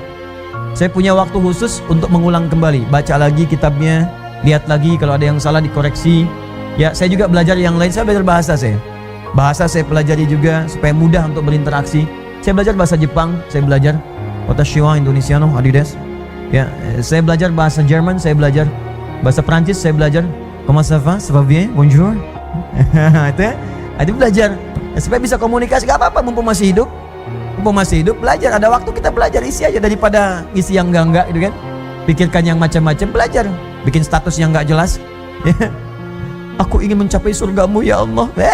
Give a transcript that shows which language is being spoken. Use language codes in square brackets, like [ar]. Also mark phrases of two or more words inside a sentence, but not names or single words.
[id] Saya punya waktu khusus untuk mengulang kembali, baca lagi kitabnya, lihat lagi kalau ada yang salah dikoreksi. Ya, saya juga belajar yang lain, saya belajar bahasa saya. Bahasa saya pelajari juga supaya mudah untuk berinteraksi. Saya belajar bahasa Jepang, saya belajar [ja] 私は インドネシアの アディダス. [id] Ya, saya belajar bahasa Jerman, saya belajar bahasa Prancis, saya belajar [fr] comment ça va, ça va bien, bonjour. [id] Itu belajar supaya bisa komunikasi. Gak apa-apa, mumpung masih hidup belajar. Ada waktu kita belajar, isi aja daripada isi yang enggak gitu kan. Pikirkan yang macam-macam, belajar. Bikin status yang enggak jelas. Aku ingin mencapai surgamu [ar] يا الله.